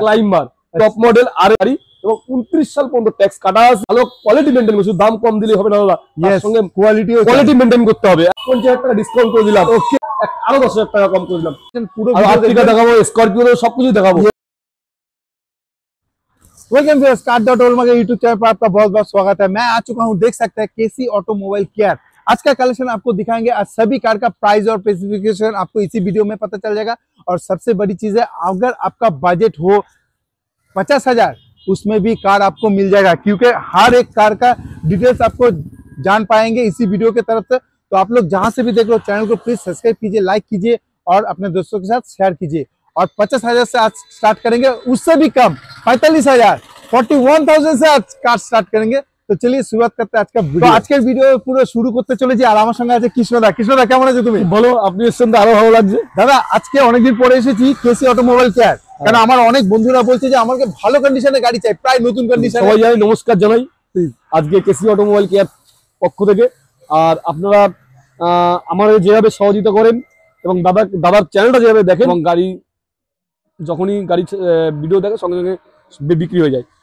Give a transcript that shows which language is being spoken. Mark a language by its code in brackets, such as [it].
[bn] Climber top model আর গাড়ি এবং 29 সাল পর্যন্ত ট্যাক্স কাটা আছে। ভালো কোয়ালিটি মেইনটেইন করছি, দাম কম দিলে হবে না দাদা, তার সঙ্গে কোয়ালিটি মেইনটেইন করতে হবে। 50,000 টাকা ডিসকাউন্ট করে দিলাম। ওকে, আরো 10,000 টাকা কম করে দিলাম। পুরো আর্টিকা দেখাবো, স্করপিও সবকিছু দেখাবো। [hi] Welcome to start.all YouTube channel पर आपका बहुत बहुत स्वागत है। मैं आ चुका हूं, देख सकते हैं केसी ऑटोमोबाइल केयर। आज का कलेक्शन आपको दिखाएंगे। आज सभी कार का प्राइस और स्पेसिफिकेशन आपको इसी वीडियो में पता चल जाएगा। और सबसे बड़ी चीज है, अगर आपका बजट हो 50,000, उसमें भी कार आपको मिल जाएगा, क्योंकि हर एक कार का डिटेल्स आपको जान पाएंगे इसी वीडियो के तरफ से। तो आप लोग जहां से भी देख रहे हो, चैनल को प्लीज सब्सक्राइब कीजिए, लाइक कीजिए और अपने दोस्तों के साथ शेयर कीजिए। और 50,000 से आज स्टार्ट करेंगे, उससे भी कम 45,000 41,000 से आज कार स्टार्ट करेंगे। तो चलिए शुरुआत करते हैं आज का वीडियो। तो आज के वीडियो [bn] পুরো শুরু করতে চলেছি। আর আমার সঙ্গে আছে কৃষ্ণদা। কৃষ্ণদা, কেমন আছো তুমি? বলো, আপনি এসেছেন তো আরো ভালো লাগছে দাদা। আজকে অনেকদিন পরে এসেছি কেসি অটোমোবাইল কেয়ার, কারণ আমার অনেক বন্ধুরা বলছে যে আমাকে ভালো কন্ডিশনে গাড়ি চাই, প্রায় নতুন কন্ডিশনে। সবাই জানাই, নমস্কার জানাই আজকে কেসি অটোমোবাইল কেয়ার পক্ষ থেকে। আর আপনারা আমাদের যেভাবে সহযোগিতা করেন এবং দাদার চ্যানেলটা যেভাবে দেখেন এবং গাড়ি যখনই গাড়ি ভিডিও দেখে সঙ্গে সঙ্গে বিক্রি হয়ে যায়।